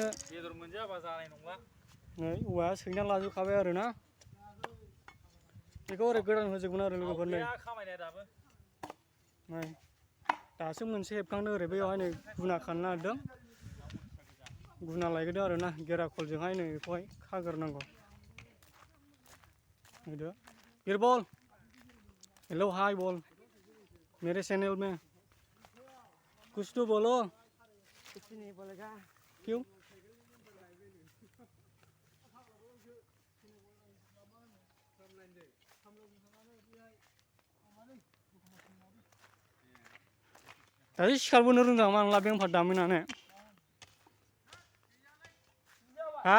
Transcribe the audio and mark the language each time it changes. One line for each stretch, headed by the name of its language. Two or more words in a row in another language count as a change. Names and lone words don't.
Bodo: बेदर मोनजायाबा जानाय नंला। नै औवाया सैना लाजोबखाबाय आरोना। बेखौ ओरै गोदान होजोबगोन आरो लोगोफोर। नै नै दासो मोनसे हेबखांदों ओरै बैयावहाय नै गुना खानो नागिरदों। गुना लायग्रोदों आरोना, गेराखलजोंहाय नै बेखौहाय खाग्रोनांगौ।
Hindi: बीरबल, हेलो हाय बोल, मेरे चैनल में कुछ तो बोलो। कुछ नहीं बोलेगा। क्यों?
Bodo: दासो सिखारबोनो रोंदों आं ला बेंफार दामहैनानै। हा?